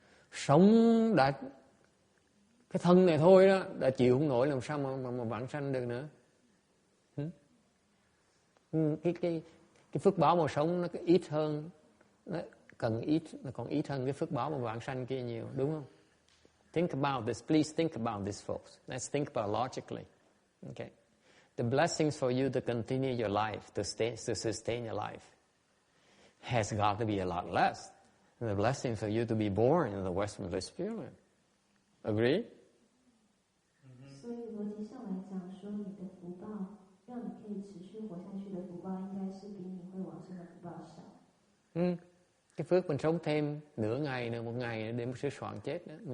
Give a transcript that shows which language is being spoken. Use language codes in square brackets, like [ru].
[vi] Sống đã cái thân này thôi đó đã chịu không nổi, làm sao mà vãng sanh được nữa? Cái phước báo mà sống nó ít hơn, nó còn ít hơn cái phước báo mà vãng sanh kia nhiều, đúng không? [en] Think about this, please think about this, folks. Let's think about logically. Okay, the blessings for you to continue your life, to sustain your life, has got to be a lot less than the blessings for you to be born in the Western Spirit. Agree? [zh] 所以逻辑上来讲，说你的福报让你可以持续活下去的福报，应该是比你会往生的福报少。 [vi] Cái phước mình sống thêm nửa ngày nữa, một ngày nữa để một sửa soạn chết đó.